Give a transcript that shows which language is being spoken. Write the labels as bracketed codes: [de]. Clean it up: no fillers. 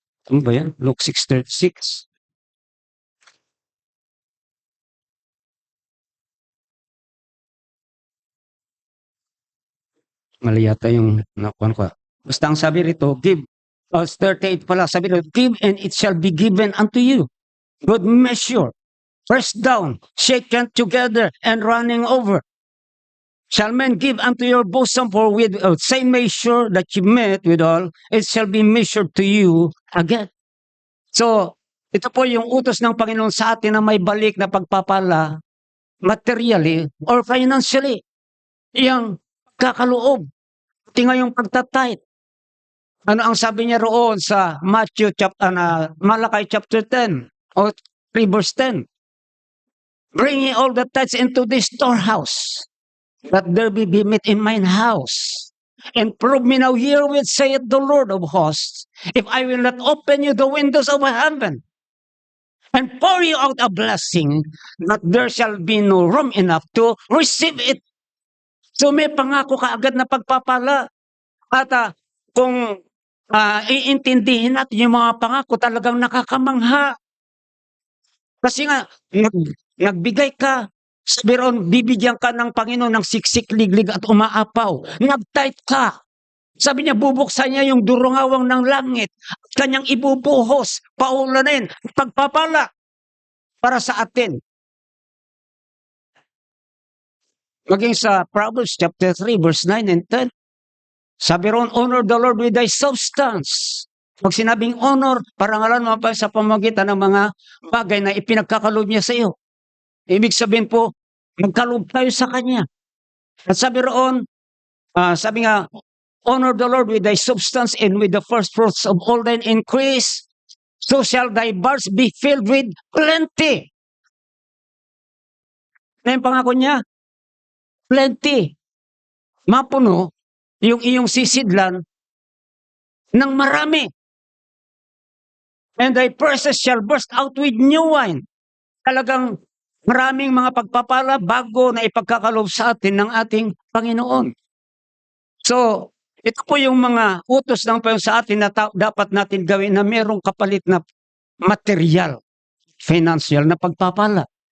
[tl] Ano ba yan? Luke 6:36. Mali yata yung nakuha ko. Basta ang sabi rito, [en] give. [tl] 38 pala, sabi rito, [en] give and it shall be given unto you. Good measure, pressed down, shaken together, and running over. Shall men give unto your bosom, for with same measure that you met withal, it shall be measured to you again. [tl] So, ito po yung utos ng Panginoon sa atin na may balik na pagpapala, [en] materially or financially. [tl] Yang kakaloob, pati nga yung pagtatayt. Ano ang sabi niya roon sa Malakay chapter 10 o 3 verse 10? [en] Bring ye all the tithes into this storehouse, that there be meat in mine house. And prove me now herewith, saith the Lord of hosts, if I will not open you the windows of heaven, and pour you out a blessing, that there shall be no room enough to receive it. [tl] So may pangako ka agad na pagpapala. At kung iintindihin natin yung mga pangako, talagang nakakamangha. Kasi nga, nagbigay ka, sabi ron, bibigyan ka ng Panginoon ng siksik, liglig at umaapaw. Nag-tithe ka. Sabi niya, bubuksan niya yung durungawang ng langit at kanyang ibubuhos, paulanin, pagpapala para sa atin. [en] Maging sa Proverbs chapter 3, verse 9 and 10. [tl] Sabi ron, [en] honor the Lord with thy substance. [tl] Pag sinabing honor, parangalan mo pa sa pamamagitan ng mga bagay na ipinagkakalob niya sa iyo. Ibig sabihin po, magkalob tayo sa Kanya. At sabi roon, sabi nga, [en] honor the Lord with thy substance and with the first fruits of all thine increase, so shall thy barns be filled with plenty. [tl] Na yung pangako niya, [en] plenty. [tl] Mapuno yung iyong sisidlan ng marami. [en] And thy presses shall burst out with new wine. [tl] Talagang maraming mga pagpapala bago na ipagkakalob sa atin ng ating Panginoon. So, ito po yung mga utos ng Panginoon sa atin na dapat natin gawin na merong kapalit na material, financial na pagpapala.